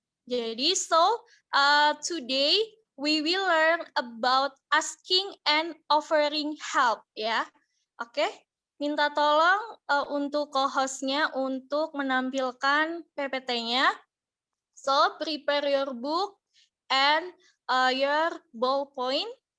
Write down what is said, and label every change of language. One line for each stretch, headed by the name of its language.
English: Jadi today we will learn about asking and offering help ya.
Indonesian: Oke, minta tolong untuk co-hostnya untuk menampilkan PPT-nya.
English: So prepare your book and your ballpoint.